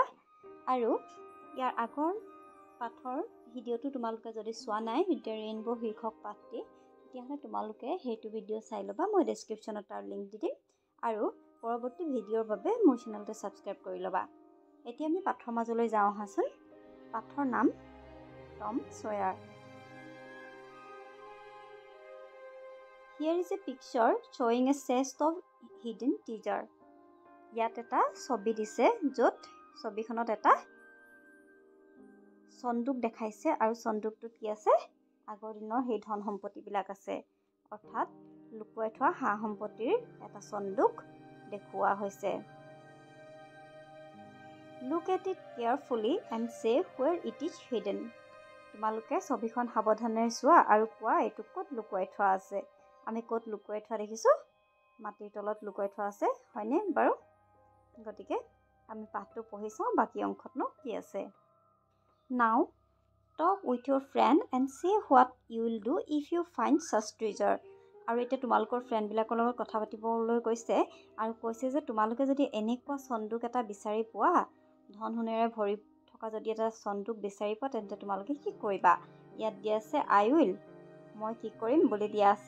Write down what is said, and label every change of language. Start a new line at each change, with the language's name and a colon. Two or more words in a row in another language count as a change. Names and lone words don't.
Assamese: আৰু ইয়াৰ আগৰ পাঠৰ ভিডিঅ'টো তোমালোকে যদি চোৱা নাই, দ্য ৰেইনবো শীৰ্ষক পাঠটি, তেতিয়াহ'লে তোমালোকে সেইটো ভিডিঅ' চাই ল'বা। মই ডেছক্ৰিপশ্যনত তাৰ লিংক দি দিম আৰু পৰৱৰ্তী ভিডিঅ'ৰ বাবে মোৰ চেনেলটো ছাবস্ক্ৰাইব কৰি ল'বা। এতিয়া আমি পাঠৰ মাজলৈ যাওঁ আহাচোন। পাঠৰ নাম টম ছয়াৰ।
English: Here is a picture showing a chest of hidden treasure.
Assamese: ইয়াত এটা ছবি দিছে, য'ত ছবিখনত এটা চন্দুক দেখাইছে আৰু চন্দুকটোত কি আছে? আগৰ দিনৰ সেই ধন সম্পত্তিবিলাক আছে, অৰ্থাৎ লুকুৱাই থোৱা সা সম্পত্তিৰ এটা চন্দুক দেখুওৱা হৈছে।
English: Look at it carefully and say where it is hidden.
Assamese: তোমালোকে ছবিখন সাৱধানেৰে চোৱা আৰু কোৱা এইটো ক'ত লুকুৱাই থোৱা আছে। আমি ক'ত লুকুৱাই থোৱা দেখিছোঁ? মাটিৰ তলত লুকুৱাই থোৱা আছে, হয়নে বাৰু? গতিকে আমি পাঠটো পঢ়ি চাওঁ, বাকী অংশতনো কি আছে।
English: Now talk with your friend and say what you will do if you find such treasure.
Assamese: আৰু এতিয়া তোমালোকৰ ফ্ৰেণ্ডবিলাকৰ লগত কথা পাতিবলৈ কৈছে আৰু কৈছে যে তোমালোকে যদি এনেকুৱা চন্দুক এটা বিচাৰি পোৱা, ধন সোণেৰে ভৰি থকা যদি এটা চন্দুক বিচাৰি পোৱা, তেন্তে তোমালোকে কি কৰিবা? ইয়াত দিয়া আছে
English: I will,
Assamese: মই কি কৰিম বুলি দিয়া আছে।